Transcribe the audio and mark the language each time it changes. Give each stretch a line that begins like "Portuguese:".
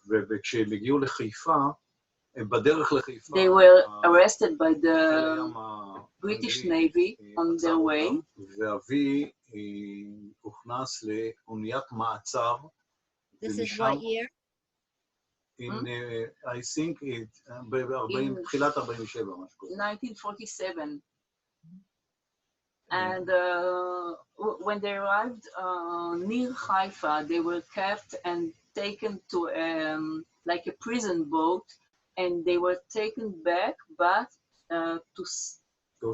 Hebrew: וכשהם הגיעו לחיפה, בדרך לחיפה,
English: they were arrested by the British Navy on their way.
Hebrew: ואבי הוכנס לאוניית מעצר.
English: This is what year? In, I think
Hebrew: תחילת 47, משהו כזה.
English: 1947. And when they arrived near Haifa, they were kept and taken to like a prison boat, and they were taken back, but to